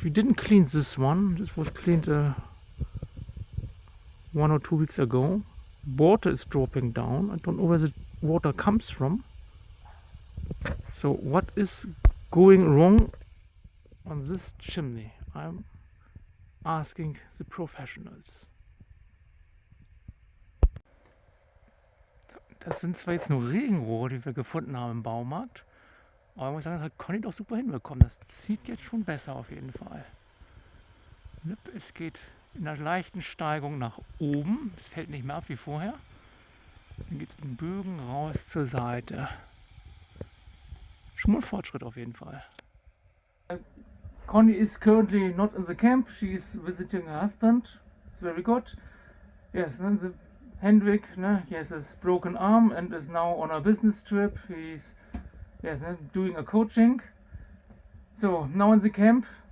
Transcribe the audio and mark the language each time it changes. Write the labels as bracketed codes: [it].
[en] We didn't clean this one. This was cleaned 1 or 2 weeks ago. Water is dropping down. I don't know where the water comes from. So what is going wrong on this chimney? I'm asking the professionals. [de] Das sind zwar jetzt nur Regenrohre, die wir gefunden haben im Baumarkt, aber ich muss sagen, das hat Conny doch super hinbekommen. Das zieht jetzt schon besser auf jeden Fall. Es geht in einer leichten Steigung nach oben. Es fällt nicht mehr ab wie vorher. Dann geht es in Bögen raus zur Seite. Schon mal Fortschritt auf jeden Fall. [en] Conny is currently not in the camp. She is visiting her husband. It's very good. Yes, then the Hendrik, he has his broken arm and is now on a business trip. He's doing a coaching. So now in the camp,